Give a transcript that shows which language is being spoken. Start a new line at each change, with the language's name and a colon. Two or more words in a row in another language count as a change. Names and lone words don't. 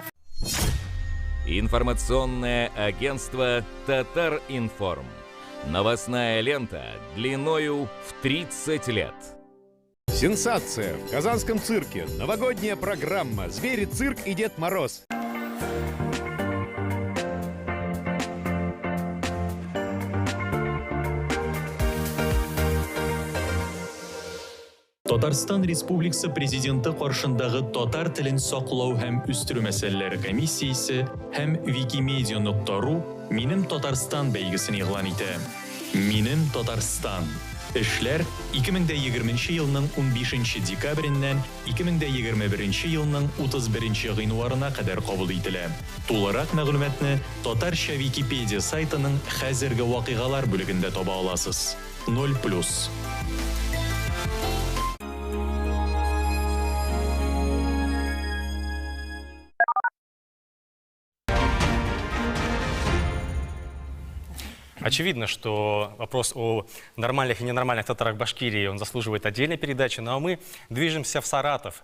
Russian: Информационное агентство «Татар-Информ». Новостная лента длиною в 30 лет. Сенсация! В Казанском цирке новогодняя программа «Звери, цирк и Дед Мороз».
Tatar: Татарстан Республикасы президенты каршындагы татар телен саклау һәм үстерү мәсьәләләре комиссиясе һәм Wikimedia.ru Минем Татарстан бәйгесен игълан итә. Минем Татарстан. Эшләр 2020 елның 15 декабреннән 2021 елның 31 гыйнварына кадәр кабул ителә. Тулырак мәгълүматны Татарча Википедия сайтының хәзерге вакыйгалар бүлегендә таба аласыз. 0+.
Russian: Очевидно, что вопрос о нормальных и ненормальных татарах Башкирии, он заслуживает отдельной передачи, но мы движемся в Саратов.